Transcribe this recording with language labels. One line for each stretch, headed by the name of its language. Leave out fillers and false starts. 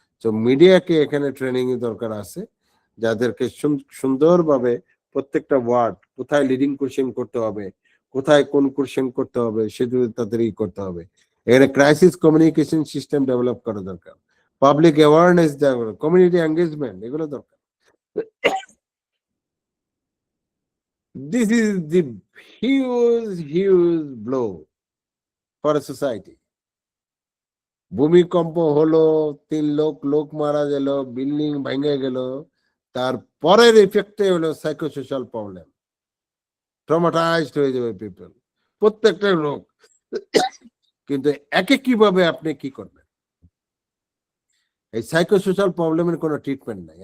Bangla: তো মিডিয়াকে এখানে ট্রেনিং এর দরকার আছে, যাদেরকে সুন্দরভাবে প্রত্যেকটা ওয়ার্ড কোথায় লিডিং কোশ্চেন করতে হবে, কোথায় কোন কোশ্চেন করতে হবে, সেগুলো তাদের করতে হবে। এখানে ক্রাইসিস কমিউনিকেশন সিস্টেম ডেভেলপ করা দরকার, পাবলিক অ্যাওয়ারনেস দেওয়া, কমিউনিটি এঙ্গেজমেন্ট, এগুলো দরকার।
English: This is the huge blow for a society.
Bangla: ভূমিকম্প হলো, 3 লোক মারা গেল, বিল্ডিং ভেঙে গেল, তারপরের ইফেক্টে হলো সাইকোসোশ্যাল প্রবলেম, ট্রমাটাইজড হয়ে যাবে পিপল, প্রত্যেকটা লোক। কিন্তু একে কিভাবে আপনি কি করবেন? এই সাইকোসোশ্যাল প্রবলেমের কোনো ট্রিটমেন্ট নাই।